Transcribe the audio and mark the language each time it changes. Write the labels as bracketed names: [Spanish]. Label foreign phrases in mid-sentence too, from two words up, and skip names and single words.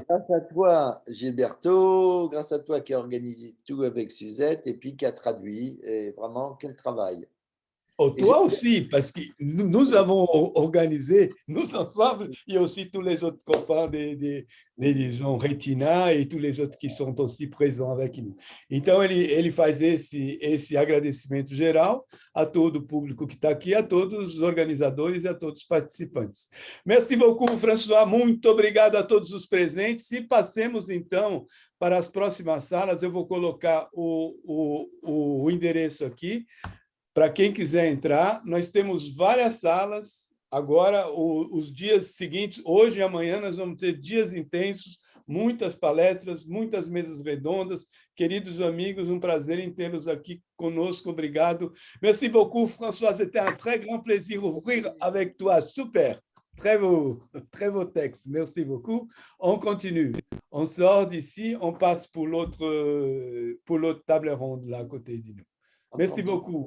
[French] Grâce à toi, Gilberto, grâce à toi qui a organisé tout avec Suzette et puis qui a traduit. Et vraiment, quel travail. Oh, toi aussi, parce que nous avons organisé, nous ensemble, il y a aussi tous les autres copains disons, Retina e tous les autres que são aussi présents avec nous. [Portuguese] Então, ele faz esse agradecimento geral a todo o público que está aqui, a todos os organizadores e a todos os participantes. [French] Merci beaucoup, François. [Portuguese] Muito obrigado a todos os presentes. E passemos, então, para as próximas salas. Eu vou colocar o endereço aqui. Para quem quiser entrar, nós temos várias salas. Agora, os dias seguintes, hoje e amanhã, nós vamos ter dias intensos, muitas palestras, muitas mesas redondas. Queridos amigos, um prazer em tê-los aqui conosco. Obrigado. [French] Merci beaucoup, François. C'était un très grand plaisir d'ouvrir avec toi. Super. Très beau texte. Merci beaucoup. On continue. On sort d'ici, on passe pour l'autre table ronde là à côté de nous. Merci beaucoup.